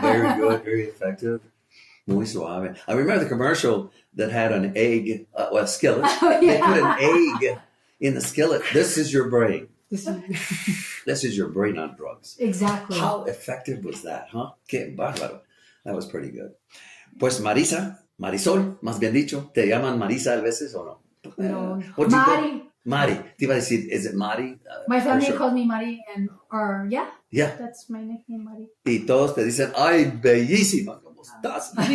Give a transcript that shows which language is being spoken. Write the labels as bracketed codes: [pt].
[en] Very good, very effective. [es] Muy suave. [en] I remember the commercial that had an egg, a skillet. Oh, yeah. They put an egg in the skillet. This is your brain. This is your brain on drugs. Exactly. How effective was that, huh? [es] Qué bárbaro. [en] That was pretty good. [es] Pues Marisol, más bien dicho, ¿te llaman Marisa a veces o no? No. Mari. Mari. Te iba a decir, [en] is it Mari? My family calls me Mari, yeah. Yeah. That's my nickname, Mari. [es] Y todos te dicen, ay, bellísima, ¿cómo estás?